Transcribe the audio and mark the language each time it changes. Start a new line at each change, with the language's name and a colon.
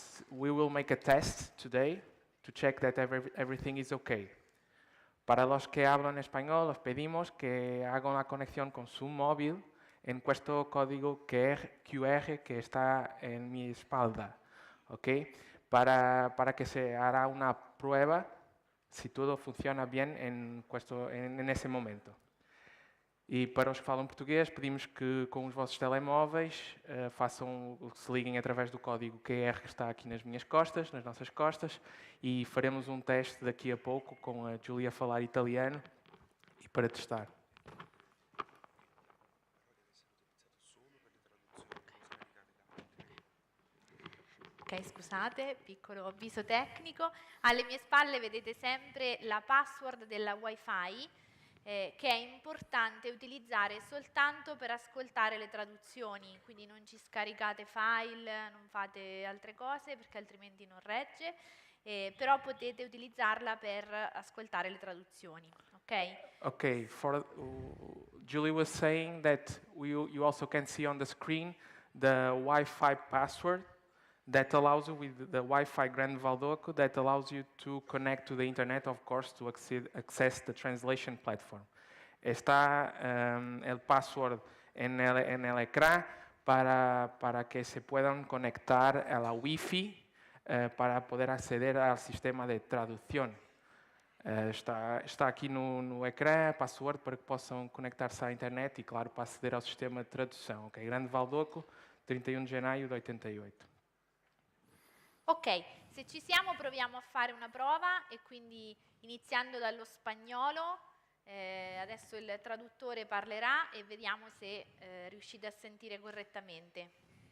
English: We will make a test today to check that everything is okay.
Spanish: Para los que hablan español, os pedimos que hagan la conexión con su móvil en questo código QR que está en mi espalda, ¿ok? Para que se hará una prueba si todo funciona bien en ese momento.
Portuguese: E para os que falam português, pedimos que com os vossos telemóveis se liguem através do código QR que está aqui nas minhas costas, nas nossas costas, e faremos um teste daqui a pouco com a Giulia a falar italiano e para testar.
Italian: Ok, scusate, piccolo avviso tecnico. Alle mie spalle vedete sempre la password della Wi-Fi, che è importante utilizzare soltanto per ascoltare le traduzioni, quindi non ci scaricate file, non fate altre cose perché altrimenti non regge, però potete utilizzarla per ascoltare le traduzioni, ok?
English: Okay, Julie was saying that you also can see on the screen the Wi-Fi password that allows you, with the Wi-Fi Grand Valdoco, that allows you to connect to the internet, of course, to access the translation platform.
Spanish: Está el password en el ecrán para que se puedan conectar a la Wi-Fi para poder acceder al sistema de traducción.
Portuguese: Está aqui no ecrã, password para que possam conectar-se à internet e, claro, para aceder ao sistema de tradução.
English: Okay?
Italian: Grande Valdoco, 31 de gennaio de 88. Ok, se ci siamo proviamo a fare una prova e quindi iniziando dallo spagnolo, adesso il traduttore parlerà e vediamo se riuscite a sentire correttamente.